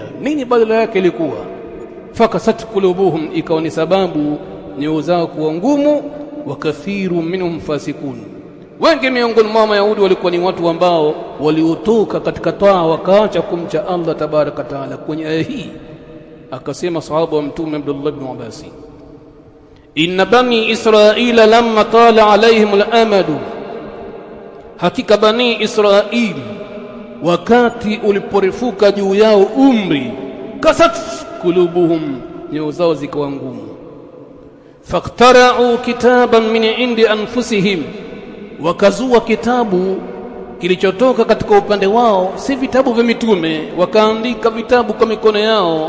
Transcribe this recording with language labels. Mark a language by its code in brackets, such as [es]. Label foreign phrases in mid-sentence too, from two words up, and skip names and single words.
[sw] Nini badala yake ilikuwa? [ar] فقست قلوبهم, [sw] ikawa ni sababu nyoyo zao kuwa ngumu. [ar] وكثير منهم فاسقون, [sw] wengi miongoni mwa Mayahudi walikuwa ni watu ambao waliotoka katika taa wakaacha kumcha Allah [ar] تبارك تعالى. [sw] Kwenye aya hii akasema sahaba wa Mtume Abdullah ibn Abbas, [ar] إن بني إسرائيل لما طال عليهم الأمد, [sw] hakika bani Israili wakati uliporefuka juu yao umri, [ar] قست قلوبهم, [sw] nyoyo zao zikawa ngumu. [ar] فاخترعوا كتابا من عند أنفسهم, [sw] wakazua kitabu kilichotoka katika upande wao, si vitabu vya mitume, wakaandika vitabu kwa mikono yao.